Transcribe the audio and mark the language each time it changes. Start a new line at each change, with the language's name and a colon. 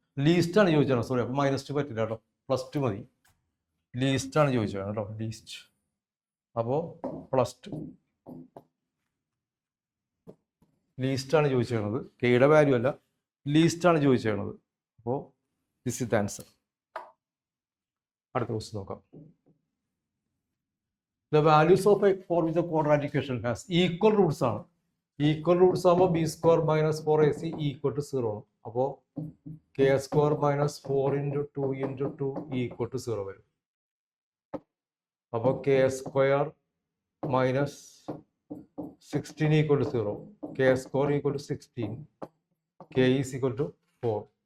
Malayalam: Least ആണ് ചോദിച്ചത്. Sorry, അപ്പോൾ -2 പറ്റില്ല കേട്ടോ, +2 മതി. ലീസ്റ്റ് ആണ് ചോദിച്ചത് കേട്ടോ, ലീസ്റ്റ്. അപ്പോൾ +2 ലീസ്റ്റ് ആണ് ചോദിച്ചത്. കെയുടെ വാല്യൂ അല്ല, ലീസ്റ്റ് ആണ് ചോദിച്ചത്. അപ്പോൾ
English: This is the answer.
Malayalam: അടുത്ത ക്വസ്റ്റ്യൻ നോക്കാം.
English: The values of a for which the quadratic equation has equal roots
Malayalam: ആണ്.
English: equal roots
Malayalam: ആകുമ്പോൾ
English: b square minus 4ac equal to 0
Malayalam: ആണ്.
English: അപ്പോൾ k square minus 4 × 2 × 2 equal to 0
Malayalam: വരും.
English: അപ്പോൾ k square minus 16 equal to 0, k square equal to 16, k is equal to 4.